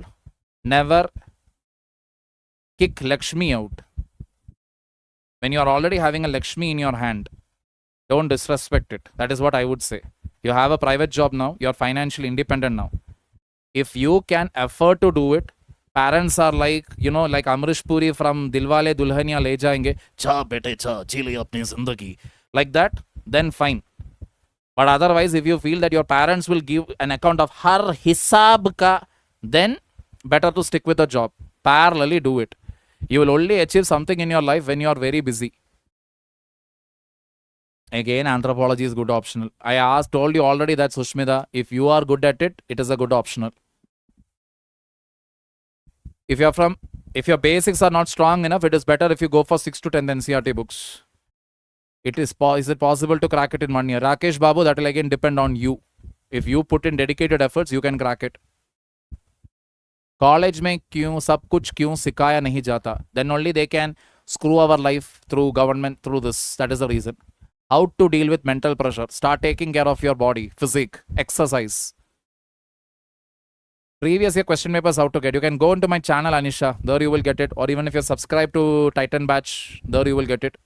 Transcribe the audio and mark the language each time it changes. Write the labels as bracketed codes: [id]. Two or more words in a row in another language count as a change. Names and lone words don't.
[en] Never kick Lakshmi out. When you are already having a Lakshmi in your hand, don't disrespect it. That is what I would say. You have a private job now. You are financially independent now. If you can afford to do it, parents are like, like Amrish Puri from Dilwale Dulhania Le Jayenge, [hi] चा बेटे चा, जी ले अपनी ज़िंदगी. [en] Like that, then fine. But otherwise, if you feel that your parents will give an account of [hi] हर हिसाब का, [en] then better to stick with a job. Parallelly do it. You will only achieve something in your life when you are very busy. Again, anthropology is good optional. I told you already that, Sushmita, if you are good at it, it is a good optional. If your basics are not strong enough, it is better if you go for 6 to 10 NCERT books. Is it possible to crack it in 1 year? Rakesh Babu, that will again depend on you. If you put in dedicated efforts, you can crack it. [hi] College में क्यों सब कुछ क्यों सिखाया नहीं जाता? [en] Then only they can screw our life through government, through this. That is the reason. How to deal with mental pressure. Start taking care of your body, physique, exercise. Previous year question papers how to get. You can go into my channel, Anisha. There you will get it. Or even if you subscribe to Titan Batch, there you will get it.